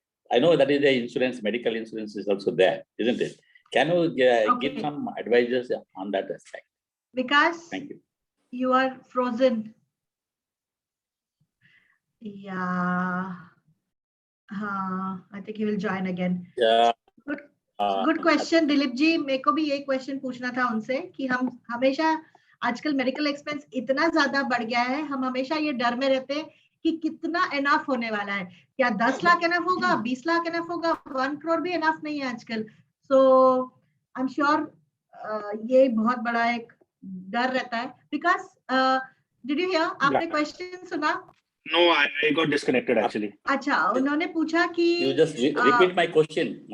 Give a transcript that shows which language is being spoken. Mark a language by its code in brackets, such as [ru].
[en] I know that is the insurance, medical insurance is also there, isn't it? Can you give some advices on that aspect? Vikas, thank you. You are frozen. Yeah. I think he will join again. Yeah. [hi] Good question, Dilip ji. मेरे को भी ये question पूछना था उनसे कि हम हमेशा आजकल मेडिकल एक्सपेंस इतना ज्यादा बढ़ गया है, हम हमेशा ये डर में रहते हैं कि कितना इनफ होने वाला है. क्या 10 लाख इनफ होगा, 20 लाख इनफ होगा, 1 करोड़ भी इनफ नहीं है आजकल. सो आई एम श्योर ये बहुत बड़ा एक डर रहता है. [en] Because did you hear? [hi] आपने क्वेश्चन सुना? [en] No, I got disconnected actually. [hi] अच्छा, उन्होंने पूछा कि [en] you just repeat my question.